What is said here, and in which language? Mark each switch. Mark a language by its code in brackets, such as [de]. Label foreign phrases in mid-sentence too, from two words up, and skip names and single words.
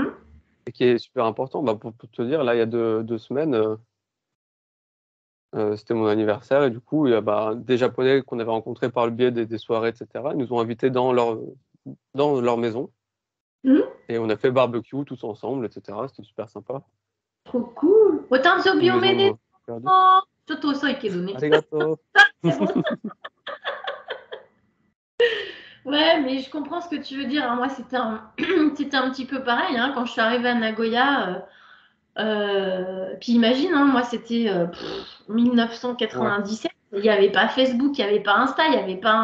[fr] Et qui est super important. Pour te dire, là, il y a 2 semaines, c'était mon anniversaire et du coup, il y a des Japonais qu'on avait rencontrés par le biais des soirées, etc. Ils nous ont invités dans leur maison Mm. et on a fait barbecue tous ensemble, etc. C'était super sympa. trop cool. Otanzo Une biomede. maison perdue. [ja] ちょっと遅いけどね。 Arigato. [fr] C'est bon. Ouais, mais je comprends ce que tu veux dire. Hein. Moi, c'était un petit peu pareil hein, quand je suis arrivée à Nagoya. Puis imagine, hein, moi, c'était Ouais, 1997. Il n'y avait pas Facebook, il n'y avait pas Insta, il n'y avait pas.